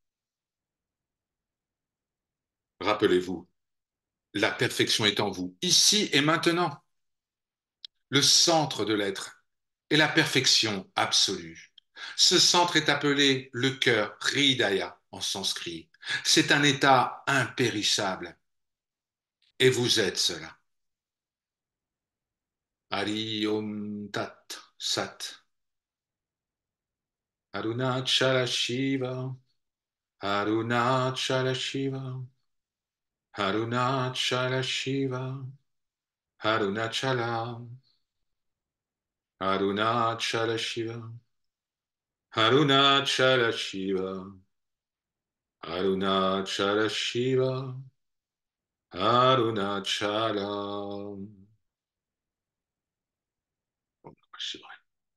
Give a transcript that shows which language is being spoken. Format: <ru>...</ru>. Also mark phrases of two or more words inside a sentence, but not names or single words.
<fr>Rappelez-vous, la perfection est en vous, ici et maintenant. Le centre de l'être est la perfection absolue. Ce centre est appelé le cœur, Hridaya en sanskrit. C'est un état impérissable. Et vous êtes cela.</fr> <sa>हरि ॐ तत् सत्.</sa> <fr>Arunachala Shiva. Arunachala Shiva. Arunachala Shiva. Arunachala. Arunachala Shiva. Arunachala Shiva. Arunachala Shiva. Arunachala. Bon, c'est vrai.</fr>